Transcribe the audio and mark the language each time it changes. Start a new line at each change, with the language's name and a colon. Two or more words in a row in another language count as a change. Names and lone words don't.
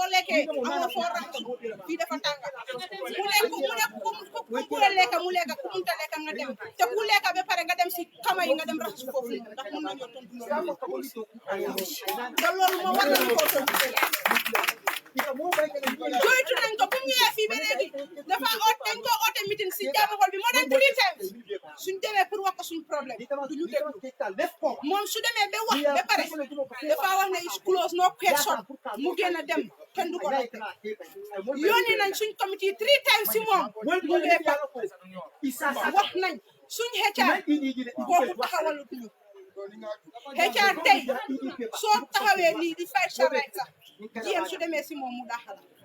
Wolof: soo lekkee amoo foo raxasu fii dafa tànga ku la lekka mu lekka ku munta lekka nga dem te ku lekka ba pare nga dem si xama yi nga dem raxasu foofu ndax mun nañoo tontu loolu te loolu moo war nañu koo tontu joytu nañ ko bu mu ñëwee fii ba léegi dafa dañ ko oote meeting si jàmm xol bi moo daan 3 times suñ demee pour wax ko suñ problème duñu déglu moom su demee ba wax ba pare dafa wax ne
English: is close no question
Wolof: mu génn a dem kenn du ko laajte yónni nañ suñ comité 3 times si moom mu ngee ba wax nañ suñ HR boobu taxawalut ñu HR tey soo taxawee lii di fay sa right sax jiyam su demee si moom mu daxala